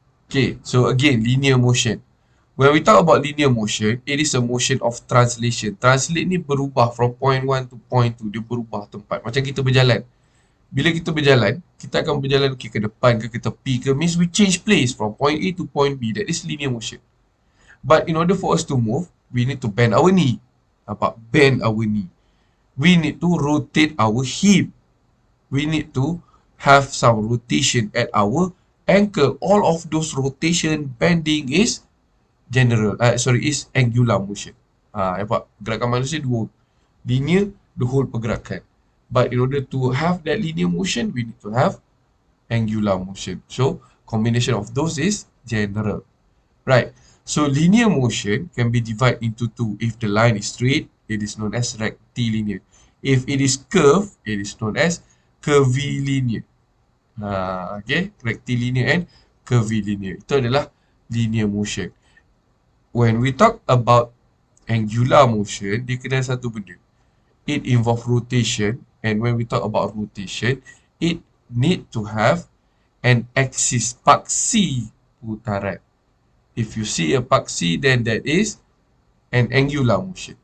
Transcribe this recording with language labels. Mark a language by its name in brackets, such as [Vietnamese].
[English] Okay, so again, linear motion. When we talk about linear motion, it is a motion of translation. [Malay] Translate ni berubah from point 1 to point 2. Dia berubah tempat. Macam kita berjalan. Bila kita berjalan, kita akan berjalan ke depan ke tepi ke. [English] Means we change place from point A to point B. That is linear motion. But in order for us to move, we need to bend our knee. [Malay] Nampak? [English] Bend our knee. We need to rotate our hip. We need to have some rotation at our ankle. All of those rotation, bending is is angular motion. [Malay] Nampak? Gerakan manusia dua. [English] Linear, the whole pergerakan. But in order to have that linear motion, we need to have angular motion. So, combination of those is general. Right. So, linear motion can be divided into two. If the line is straight, it is known as rectilinear. If it is curved, it is known as curvilinear. Okay. Rectilinear and curvilinear. [Malay] Itu adalah linear motion. [English] When we talk about angular motion, [Malay] dia kena satu benda. [English] It involve rotation, and when we talk about rotation, it need to have an axis, [Malay] paksi putaran. [English] If you see a paksi, then that is an angular motion.